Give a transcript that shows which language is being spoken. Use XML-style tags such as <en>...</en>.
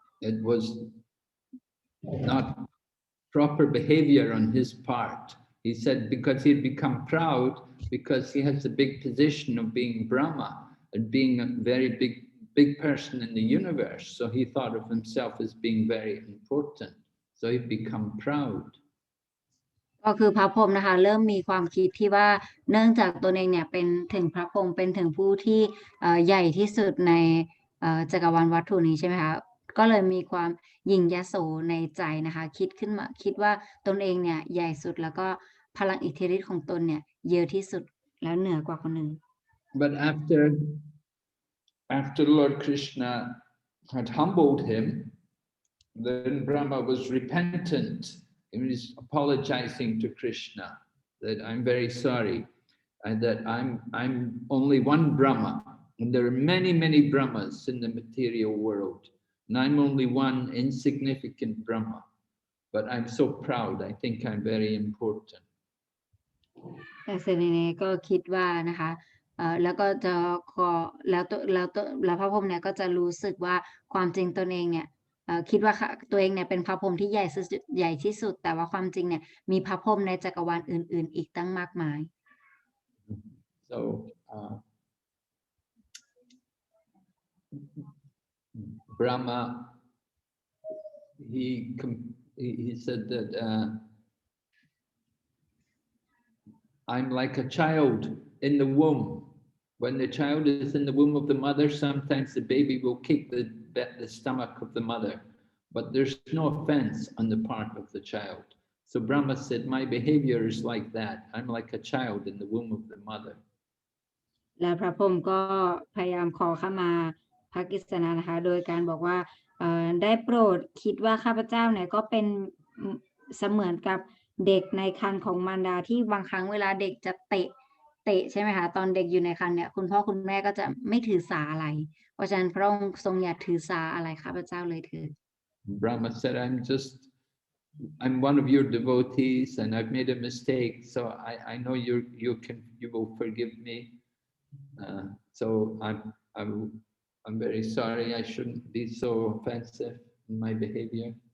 <en>It was not proper behavior on his part. He said because he'd become proud because he has a big position of being Brahma and being a very big person in the universe. So he thought of himself as being very important. So he'd become proud.</en> <th>ก็คือพระพรหมนะคะเริ่มมีความคิดที่ว่าเนื่องจากตนเองเนี่ยเป็นถึงพระพรหมเป็นถึงผู้ที่ใหญ่ที่สุดในจักรวาลวัตถุนี้ใช่ไหมคะก็เลยมีความยิ่งยโสในใจนะคะคิดว่าตนเองเนี่ยใหญ่สุดแล้วก็พลังอิทธิฤทธิ์ของตนเนี่ยเยอะที่สุดแล้วเหนือกว่าคนอื่น</th> <en>But after Lord Krishna had humbled him, then Brahma was repentant. He was apologizing to Krishna that I'm very sorry and that I'm only one Brahma and there are many Brahmas in the material world and I'm only one insignificant Brahma, but I'm so proud. I think I'm very important.</en> <th>แต่เซนีเนก็คิดว่านะคะแล้วก็จะขอแล้วพระพรหมเนี่ยก็จะรู้สึกว่าความจริงตนเองเนี่ยคิดว่าตัวเองเนี่ยเป็นพระพรหมที่ใหญ่ที่สุดแต่ว่าความจริงเนี่ยมีพระพรหมในจักรวาลอื่นๆอีกตั้งมากมาย</th> <en>So Brahma he said that I'm like a child in the womb. When the child is in the womb of the mother, sometimes the baby will kick the stomach of the mother, but there's no offense on the part of the child. So Brahma said, my behavior is like that. I'm like a child in the womb of the mother.</en> <th>และพระพรหมก็พยายามขอขมาพระกฤษณะนะคะโดยการบอกว่าได้โปรดคิดว่าข้าพเจ้าเนี่ยก็เป็นเสมือนกับเด็กในครรภ์ของมารดาที่บางครั้งเวลาเด็กจะเตะใช่ไหมคะตอนเด็กอยู่ในครรภ์เนี่ยคุณพ่อคุณแม่ก็จะไม่ถือสาอะไรเพราะฉะนั้นพระองค์ทรงอย่าถือสาอะไรข้าพเจ้าเลยเถิด</th> <en>Brahma said, I'm one of your devotees and I've made a mistake, so I know you will forgive me. So I'm very sorry. I shouldn't be so offensive in my behavior.</en>